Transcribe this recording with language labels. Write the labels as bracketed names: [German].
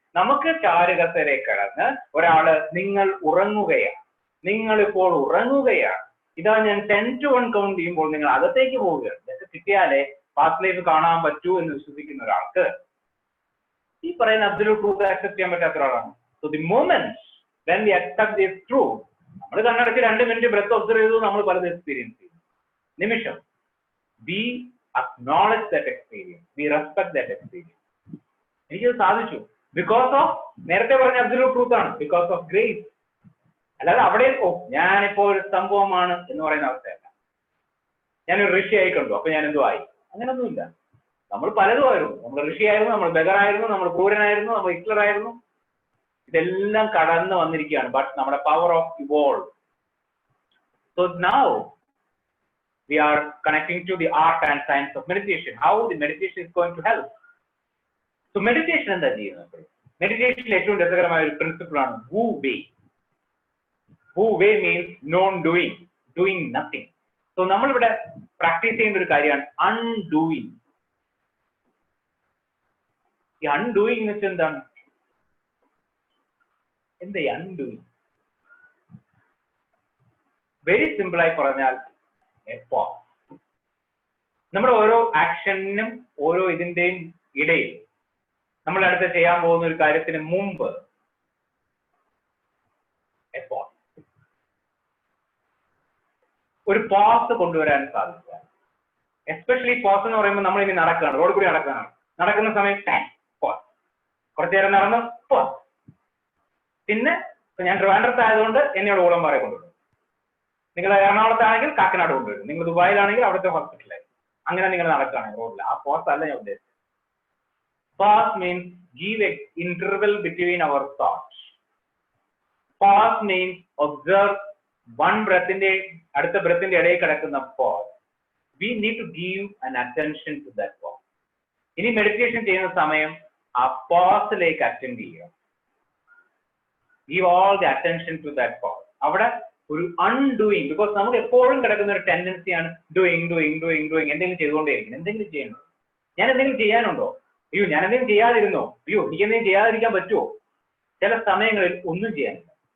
[Malayalam] നമുക്ക് ചാരുകസരെ കിടന്ന് ഒരാള് നിങ്ങൾ ഉറങ്ങുകയാണ്, നിങ്ങൾ ഇപ്പോൾ ഉറങ്ങുകയാണ്, ഇതാ ഞാൻ 10 to 1 കൗണ്ട് ചെയ്യുമ്പോൾ നിങ്ങൾ അകത്തേക്ക് പോവുകയാണ്, ഇതൊക്കെ കിട്ടിയാലേ പാസ്റ്റ് ലൈഫ് കാണാൻ പറ്റൂ എന്ന് വിശ്വസിക്കുന്ന ഒരാൾക്ക് ഈ പറയുന്ന അബ്സല്യൂട്ട് ട്രൂത്ത് അക്സെപ്റ്റ് ചെയ്യാൻ പറ്റാത്ത ഒരാളാണ്. So the moment when we accept this truth, നമ്മൾ കണ്ണടച്ച് 2 മിനിറ്റ് ബ്രെത്ത് ഒബ്സർവ് ചെയ്തു, നമ്മൾ പലതും എക്സ്പീരിയൻസ് ചെയ്തു. [English] നിമിഷം we acknowledge that experience, we respect that experience. [Malayalam] എനിക്കത് സാധിച്ചു ബിക്കോസ് ഓഫ് നേരത്തെ പറഞ്ഞ അബ്സല്യൂട്ട് ട്രൂത്ത് ആണ്, ബിക്കോസ് ഓഫ് ഗ്രേസ്. അല്ലാതെ അവിടെ ഞാനിപ്പോ ഒരു സംഭവമാണ് എന്ന് പറയുന്ന അവസ്ഥയല്ല. ഞാനൊരു ഋഷി ആയി കണ്ടു അപ്പൊ ഞാൻ എന്തോ ആയി, അങ്ങനൊന്നുമില്ല. നമ്മൾ പലതും ആയിരുന്നു. നമ്മൾ ഋഷി ആയിരുന്നു, നമ്മൾ ബഗറായിരുന്നു, നമ്മൾ ക്രൂരനായിരുന്നു, നമ്മൾ ഹിറ്റ്ലർ ആയിരുന്നു. ഇതെല്ലാം കടന്നു വന്നിരിക്കുകയാണ്. ബട്ട് നമ്മുടെ power of evolve. [English] So now we are connecting to the art and science of meditation. How the meditation is going to help? [Malayalam] So meditation എന്താ ചെയ്യുന്നത്? മെഡിറ്റേഷനിൽ ഏറ്റവും രസകരമായ ഒരു പ്രിൻസിപ്പിൾ ആണ് Wu Wei. [English] Wu Wei means non doing, doing nothing. [Malayalam] So നമ്മളിവിടെ practice ചെയ്യുന്ന ഒരു കാര്യമാണ് undoing. ഈ undoing എന്ന് വെച്ചാൽ എന്താണ്? എന്താ ഈ undoing? വെരി സിമ്പിൾ ആയി പറഞ്ഞാൽ എപ്പോ നമ്മുടെ ഓരോ ആക്ഷനും ഓരോ ഇതിന്റെയും ഇടയിൽ നമ്മൾ അടുത്ത് ചെയ്യാൻ പോകുന്ന ഒരു കാര്യത്തിന് മുമ്പ് എപ്പോ ഒരു പോസ് കൊണ്ടുവരാൻ സാധിക്കുക. എസ്പെഷ്യലി പോസ് എന്ന് പറയുമ്പോൾ നമ്മൾ ഇനി നടക്കുകയാണ്, റോഡ് കൂടി നടക്കുകയാണ്, നടക്കുന്ന സമയം പോസ്, കുറച്ചു നേരം നടന്ന് പോസ്. പിന്നെ ഞാൻ ട്രിവാൻഡ്രത്ത് ആയതുകൊണ്ട് എന്നോട് ഊളംപാറ കൊണ്ടുവരും, നിങ്ങൾ എറണാകുളത്താണെങ്കിൽ കാക്കനാട് കൊണ്ടുവരും, നിങ്ങൾ ദുബായിലാണെങ്കിൽ അവിടുത്തെ ഹോസ്പിറ്റലായി, അങ്ങനെ നിങ്ങൾ നടക്കുകയാണ് റോഡിൽ. ആ പോസ് അല്ല ഞാൻ ഉദ്ദേശിച്ചത്. [English] Pause means give an interval between our thoughts. Pause means observe one breath in the അടുത്ത ബ്രെത്തിന്റെ ഇടയിൽ കിടക്കുന്ന pause. We need to give an attention to that pause. [Malayalam] ഇനി മെഡിറ്റേഷൻ ചെയ്യുന്ന സമയം ആ പോസിലേക്ക് അറ്റൻഡ് ചെയ്യുക. [English] Give all the attention to that pause. [Malayalam] അവിടെ ഒരു അൺഡൂയിങ്, ബിക്കോസ് നമുക്ക് എപ്പോഴും കിടക്കുന്ന ഒരു ടെൻഡൻസിയാണ് ഡൂയിങ് ഡൂയിങ് ഡൂയിങ് ഡൂയിങ്, എന്തെങ്കിലും ചെയ്തുകൊണ്ടേയിരിക്കും. എന്തെങ്കിലും ചെയ്യണോ, ഞാൻ എന്തെങ്കിലും ചെയ്യാനുണ്ടോ, അയ്യോ ഞാൻ എന്തെങ്കിലും ചെയ്യാതിരുന്നോ, അയ്യോ എനിക്ക് എന്തെങ്കിലും ചെയ്യാതിരിക്കാൻ പറ്റുമോ? ചില സമയങ്ങളിൽ ഒന്നും ചെയ്യാനില്ല.